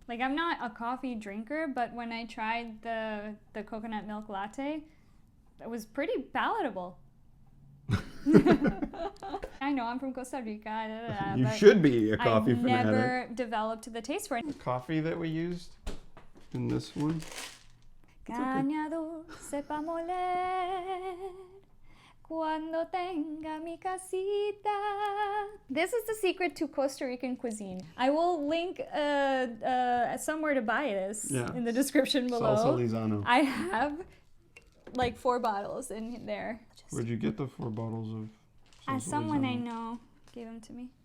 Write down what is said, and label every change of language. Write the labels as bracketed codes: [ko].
[en] Like, I'm not a coffee drinker, but when I tried the coconut milk latte, it was pretty palatable. I know, I'm from Costa Rica. You should be a coffee I've fanatic. never developed the taste for it. The coffee that we used in this one. [es] Caña dulce pa moler cuando tenga mi casita. [en] This is the secret to Costa Rican cuisine. I will link somewhere to buy this in the description below. Salsa Lizano. I have like 4 bottles in there. Where'd you get the 4 bottles of salsa Someone I Lizano? know gave them to me.